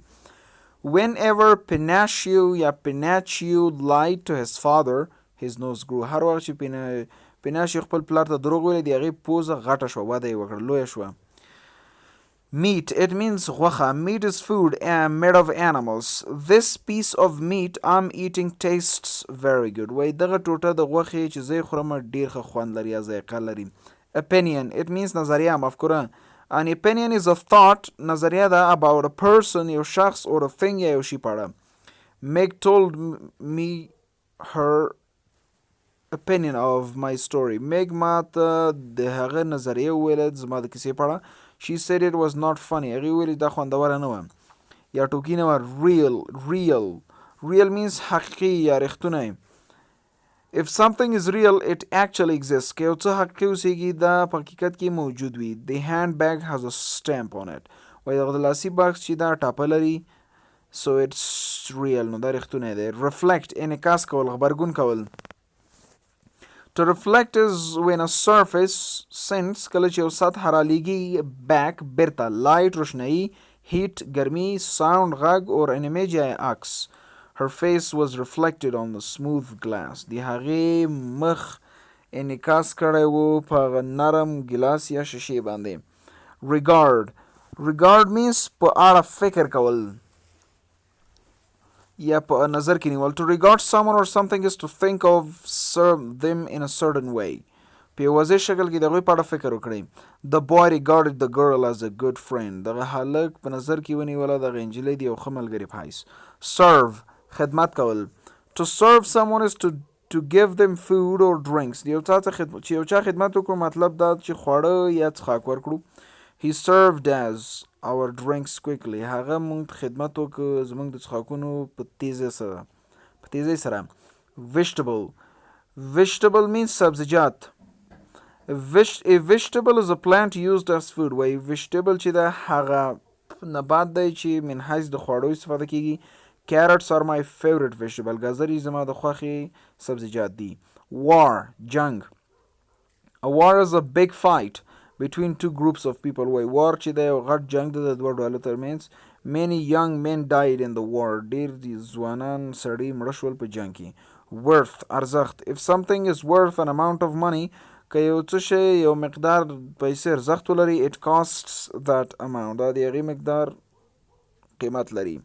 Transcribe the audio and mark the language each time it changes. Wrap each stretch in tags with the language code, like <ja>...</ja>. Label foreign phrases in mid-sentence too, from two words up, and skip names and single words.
<en>Whenever Pinocchio lied to his father, his nose grew.</en> <ps>هر وخت چې پیناشیو خپل پلار ته دروغ ویلی د هغې پوزه غټه شوه وده یې وکړه لویه شوه.</ps> <en>Meat, it means غوښه. Meat is food made of animals. This piece of meat I'm eating tastes very good.</en> <ps>وای دغه ټوټه د غوښې چې زه یې خورم ډېر ښه خوند لري یا ذایقه لري.</ps> <en>Opinion, it means</en> <ps>نظریه مفکوره.</ps> <en>An opinion is a thought</en> <ps>نظریه ده</ps> <en>about a person</en> <ps>یو شخص</ps> <en>or a thing</en> <ps>یا یو شي په اړه.</ps> <en>Meg told me her opinion of my story.</en> <ps>Meg ما ته د هغه نظریه وویله زما د کیسې په اړه.</ps> <en>She said it was not funny.</en> <ps>هغې ویلې دا خوندوره نه وه یا ټوکي نه وه.</ps> <en>Real means</en> <ps>حقیقي یا رښتونی.</ps> <en>If something is real, it actually exists.</en> <ps>که یو څه حقیقي اوسیږي دا په حقیقت کې موجود وي.</ps> <en>The handbag has a stamp on it.</en> <ps>وایي دغه د لاسي بکس چې دا ټاپه لري</ps> <en>so it's real.</en> <ps>نو دا رښتونی دی. reflect انعکاس کول، غبرګون کول.</ps> <en>To reflect is when a surface sinks</en> <ps>کله چې یو سطح رالیږي</ps> <en>back بیرته. light روشنايي، heat ګرمي، sound غږ or an image</en> <ps>یا عکس.</ps> <en>Her face was reflected on the smooth glass.</en> <ps>د هغې مخ انعکاس کړی و په هغه نرم ګلاس یا شیشې باندې.</ps> <en>regard means</en> <ps>په اړه فکر کول یا په نظر کې نیول.</ps> <en>To regard someone or something is to think of them in a certain way.</en> <ps>په یوازې شکل کې د هغوی په اړه فکر وکړئ.</ps> <en>The boy regarded the girl as a good friend.</en> <ps>دغه هلک په نظر کې ونیوله دغه نجلۍ د یو ښه ملګري په حیث. serve خدمت کول.</ps> <en>To serve someone is to give them food or drinks.</en> <ps>یو چا خدمت وکړو مطلب دا چې خواړه یا څښاک ورکړو.</ps> <en>He served us our drinks quickly.</en> <ps>هغه موږ خدمت وکړو زموږ د څښاکونو په تیزۍ سره.</ps> <en>vegetable means سبزیجات. A vegetable is a plant used as food.</en> <ps>وای vegetable چې دا هغه نبات دی چې من حیث د خواړو استفاده کیږي.</ps> <en>Carrots are my favorite vegetable.</en> <ps>گازرې زما د خوښې سبزیجات دي.</ps> <en>War جنگ. A war is a big fight between two groups of people.</en> <ps>وای war چې دی یو غټ جنگ دی د دوه ډلو ترمنځ.</ps> <en>Many young men died in the war.</en> <ps>ډیر ځوانان سړي مړه شول په جنگ کې.</ps> <en>Worth ارزښت. If something is worth an amount of money,</en> <ps>که یو څه شی یو مقدار پیسې ارزښت ولري,</ps> <en>it costs that amount.</en> <ps>دا د هغې مقدار قیمت لري.</ps>